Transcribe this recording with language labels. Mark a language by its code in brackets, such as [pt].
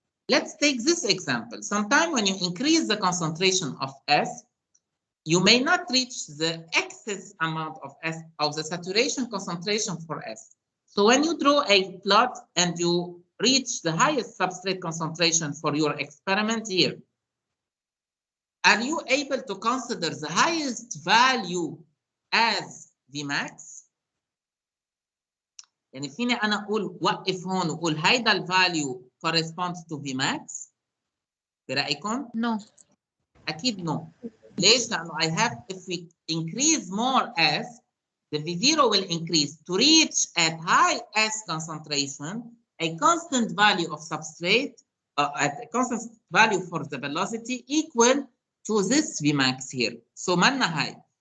[en] Let's take this example. Sometimes when you increase the concentration of S, you may not reach the excess amount of S of the saturation concentration for S. So when you draw a plot and you reach the highest substrate concentration for your experiment here, are you able to consider the highest value as Vmax? [ar] يعني فيني أنا أقول وقف هون وأقول هيدا الفاليو [en] corresponds to Vmax؟ [ar] برأيكم؟ [en] No. [ar] أكيد [en] no. [ar] ليش؟ لأنه [en] I have, if we increase more S, the V0 will increase to reach at high S concentration, a constant value of substrate, at a constant value for the velocity equal to this Vmax here. So manna high.